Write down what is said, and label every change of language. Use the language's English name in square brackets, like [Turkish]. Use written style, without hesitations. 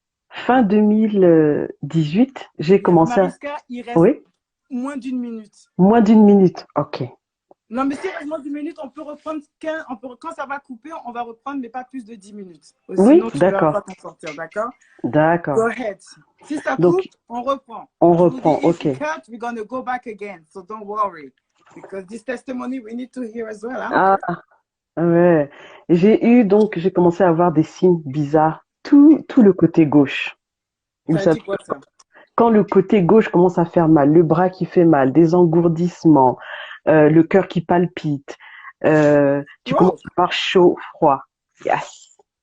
[French] Fin 2018, j'ai commencé Mariska, il reste moins d'1 minute. Moins d'1 minute, ok. Non, mais si il reste moins d'1 minute, on peut reprendre 15, quand ça va couper, on va reprendre, mais pas plus de 10 minutes. Oui, d'accord. Sinon, tu vas pas t'en sortir, d'accord? D'accord. [English] Go ahead. [French] Si ça coupe, on reprend. On reprend, ok. [English] If you cut, we're going to go back again, so don't worry. Because this testimony, we need to hear as well. [French] Hein? Ah, ouais. J'ai commencé à avoir des signes bizarres, tout le côté gauche. Ça dit quoi, ça? Quand le côté gauche commence à faire mal, le bras qui fait mal, des engourdissements, le cœur qui palpite, tu commences à avoir chaud, froid. [English] Yes.